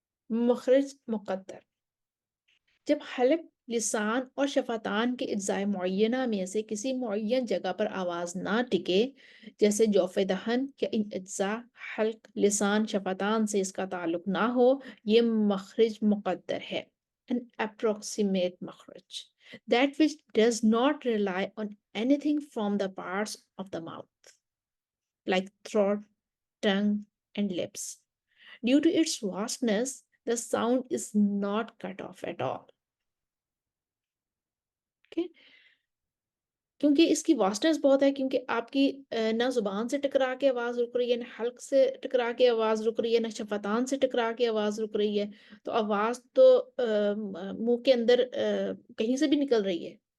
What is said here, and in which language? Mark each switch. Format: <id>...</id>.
<hi>मखरज मुक़द्दर, जब हलक, लिसान और शफातान के अज्जाए मुअय्यना में से किसी मुअय्यन जगह पर आवाज ना टिके, जैसे जौफ़े दहन या इन अज्जा हल्क, लिसान, शफातान से इसका ताल्लुक ना हो, ये मखरज मुक़द्दर है।</hi> <en>An approximate makhraj, that which does not rely on anything from the parts of the mouth, like throat, tongue, and lips. Due to its vastness, the sound is not cut off at all. Okay?</en> <hi>क्योंकि इसकी vastness बहुत है, क्योंकि आपकी ना जुबान से टकरा के आवाज रुक रही है, ना हल्क से टकरा के आवाज रुक रही है, ना शफातान से टकरा के आवाज रुक रही है। तो आवाज तो मुंह के अंदर कहीं से भी निकल रही है।</hi>